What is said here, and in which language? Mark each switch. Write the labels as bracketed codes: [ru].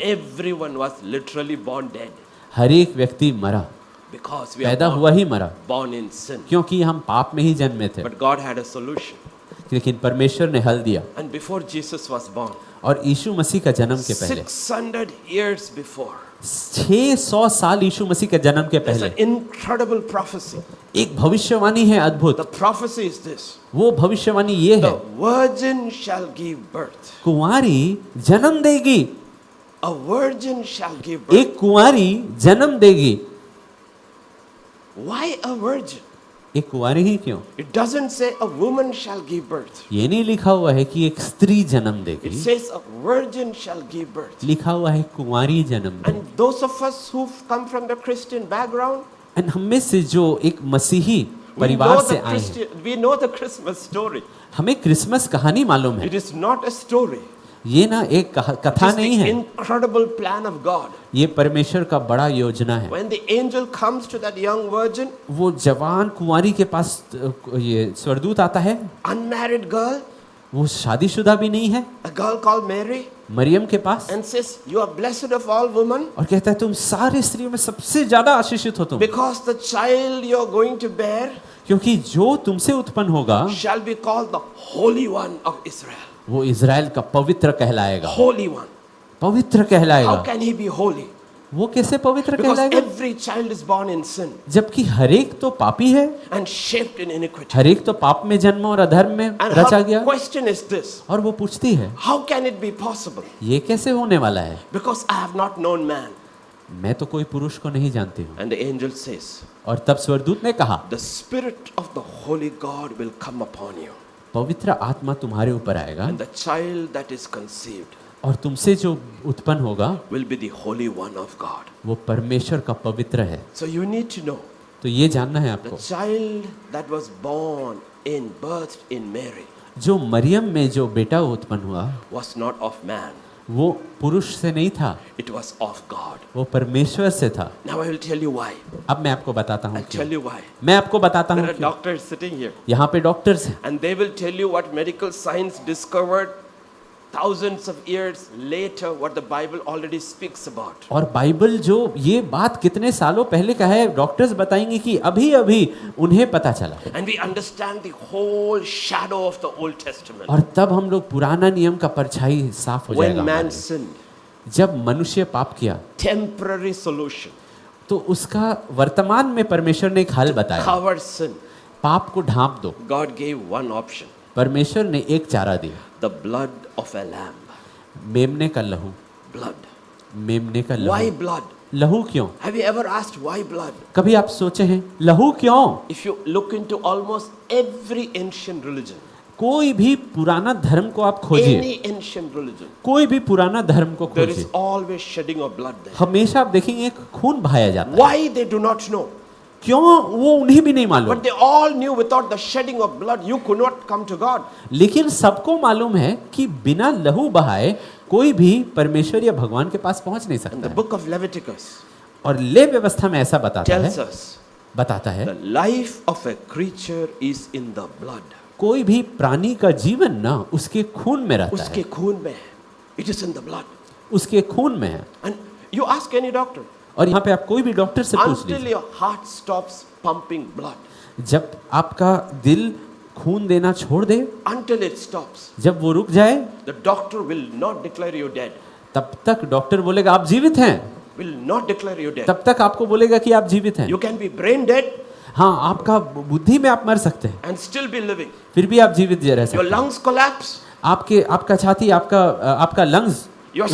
[en] Everyone was literally born dead [hi] हर एक व्यक्ति मरा, [en] because we are [hi] पैदा हुआ ही मरा, [en] born in sin. [hi] क्योंकि हम पाप में ही जन्मे थे। [en] But God had a solution. [hi] लेकिन परमेश्वर ने हल दिया, [en] And before Jesus was born, [hi] और यीशु मसीह का जन्म के पहले, [en] 600 years before, [hi] 600 साल यीशु मसीह के जन्म के [en] there's [hi] पहले [en] an incredible prophecy. [hi] एक भविष्यवाणी है अद्भुत। [en] The prophecy is this: [hi] वो भविष्यवाणी ये है, [en] the virgin shall give birth. [hi] कुंवारी जन्म देगी, [en] A virgin shall give birth. [hi] एक कुंवारी जन्म देगी। [en] Why a virgin? [hi] एक कुंवारी ही क्यों? [en] It doesn't say a woman shall give birth. [hi] ये नहीं लिखा हुआ है कि एक स्त्री जन्म [en] It [hi] देगी, [en] says a virgin shall give birth. [hi] लिखा हुआ है कुंवारी जन्म देगी। [en] And those of us who've come from the Christian background, [hi] और हम में से जो एक मसीही [en] we [hi] परिवार [en] know [hi] से [en] the [hi] आए हैं, [en] we know the Christmas story. [hi] हमें क्रिसमस कहानी मालूम है। [en] It is not a story. [hi] ये ना एक [en] It [hi] कथा [en] is [hi] नहीं [en] the [hi] है, [en] incredible plan of God. [hi] ये परमेश्वर का बड़ा योजना है। [en] When the angel comes to that young virgin, [hi] वो जवान कुंवारी के पास ये स्वर्गदूत आता है, [en] unmarried girl, [hi] वो शादीशुदा भी नहीं है, [en] a girl called Mary, [hi] Maryam के पास, [en] and says, "You are blessed of all women, [hi] और कहता है तुम सारी स्त्रियों में सबसे ज्यादा आशीषित हो तुम, [en] because the child you are going to bear [hi] क्योंकि जो तुमसे उत्पन्न होगा [en] shall be called the Holy One of Israel." [hi] वो इज़राइल का पवित्र कहलाएगा, [en] Holy One. [hi] पवित्र कहलाएगा। [en] How can he be holy? [hi] वो कैसे पवित्र [en] Because [hi] कहलाएगा? [en] every child is born in sin [hi] जबकि हरेक तो पापी है, [en] and shaped in iniquity. [hi] हरेक तो पाप में जन्म और अधर्म में [en] And [hi] रचा [en] her [hi] गया। [en] question is this: [hi] और वो पूछती है [en] how can it be possible? [hi] ये कैसे होने वाला है? [en] Because I have not known man. [hi] मैं तो कोई पुरुष को नहीं जानती हूँ। [en] And the angel says, [hi] और तब स्वर्गदूत ने कहा [en] the Spirit of the Holy God will come upon you, [hi] पवित्र आत्मा तुम्हारे ऊपर आएगा [en] and the child that is conceived [hi] और तुमसे जो उत्पन्न होगा [en] will be the Holy One of God. [hi] वो परमेश्वर का पवित्र है। [en] So you need to know, [hi] तो ये जानना है [en] the [hi] आपको, [en] child that was born in, birthed in Mary [hi] जो मरियम में जो बेटा उत्पन्न हुआ [en] was not of man, [hi] वो पुरुष से नहीं था, [en] it was of God. [hi] वो परमेश्वर से था। [en] Now I will tell you why. [hi] अब मैं आपको बताता हूँ [en] I'll [hi] क्यों। [en] tell you why. [hi] मैं आपको बताता हूँ [en] There are [hi] क्यों। [en] doctors sitting here, [hi] यहाँ पे डॉक्टर्स हैं, [en] and they will tell you what medical science discovered thousands of years later, what the Bible already speaks about. [hi] और बाइबल जो ये बात कितने सालों पहले का है, डॉक्टर्स बताएंगे कि अभी अभी उन्हें पता चला। [en] And we understand the whole shadow of the Old Testament. [hi] और तब हम लोग पुराना नियम का परछाई साफ हो [en] When [hi] जाएगा [en] man [hi] हमारे। [en] sinned, [hi] जब मनुष्य पाप किया [en] temporary solution [hi] तो उसका वर्तमान में परमेश्वर ने एक हल बताया, [en] cover sin. [hi] पाप को ढांप दो। [en] God gave one option: [hi] परमेश्वर ने एक चारा दिया, [en] the blood of a lamb. [hi] मेमने का लहू। [en] Blood. [hi] मेमने का [en] Why [hi] लहू। [en] blood? [hi] लहू क्यों? [en] Have you ever asked why blood? [hi] कभी आप सोचे हैं लहू क्यों? [en] If you look into almost every ancient religion, [hi] कोई भी पुराना धर्म को आप खोजिए, [en] any ancient religion, [hi] कोई भी पुराना धर्म को [en] there is [hi] खोजिए, [en] always shedding of blood there. [hi] हमेशा आप देखेंगे एक खून बहाया जाता है। [en] Why they do not know? [hi] क्यों? वो उन्हें भी नहीं मालूम, [en] But they all knew without the shedding of blood you could not come to God. [hi] लेकिन सबको मालूम है कि बिना लहू बहाए कोई भी परमेश्वर या भगवान के पास पहुंच नहीं [en] And [hi] सकता [en] the [hi] है। [en] book of Leviticus [hi] और ले व्यवस्था में ऐसा [en] tells us [hi] बताता है [en] the life of a creature is in the blood. [hi] कोई भी प्राणी का जीवन ना उसके खून में रहता उसके है, खून में है. [en] It is in the blood. [hi] उसके खून में है। [en] And you ask any doctor, [hi] और यहाँ पे आप कोई भी डॉक्टर से पूछ [en] until [hi] लीजिए, [en] your heart stops pumping blood, [hi] जब आपका दिल खून देना छोड़ दे, [en] until it stops, [hi] जब वो रुक जाए, [en] the doctor will not declare you dead. [hi] तब तक डॉक्टर बोलेगा आप जीवित हैं, [en] Will not declare you dead. [hi] तब तक आपको बोलेगा कि आप जीवित हैं। [en] You can be brain dead [hi] हाँ, आपका बुद्धि में आप मर सकते हैं, [en] and still be living. [hi] फिर भी आप जीवित रह [en] Your [hi] सकते हैं। [en] lungs collapse, [hi] आपका छाती, आपका लंग्स [en] you are